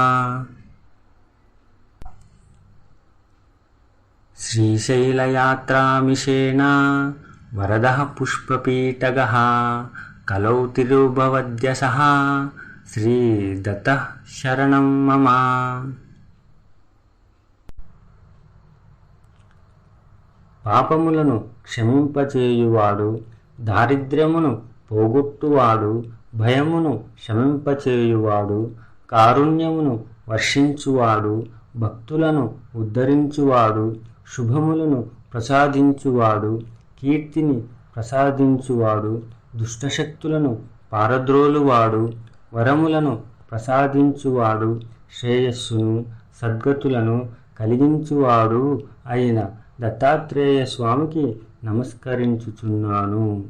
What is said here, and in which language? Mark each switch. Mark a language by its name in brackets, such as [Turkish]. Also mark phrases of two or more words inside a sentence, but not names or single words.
[Sanskrit] श्रीशैलयात्रामिषेण वरदः पुष्पपीठगः कलौ तिरुभवद्यसः श्रीदत्तः शरणं मम। [Telugu] పాపములను క్షమింపచేయువాడు దారిద్ర్యమును పోగొట్టువాడు భయమును శమింపచేయువాడు కారుణ్యమును వర్షించువాడు భక్తులను ఉద్ధరించువాడు శుభములను ప్రసాదించువాడు కీర్తిని ప్రసాదించువాడు దుష్టశక్తులను పారద్రోలువాడు వరములను ప్రసాదించువాడు శ్రేయస్సును సద్గతులను కలిగించువాడు అయిన దత్తాత్రేయ స్వామికి నమస్కరించుచున్నాను.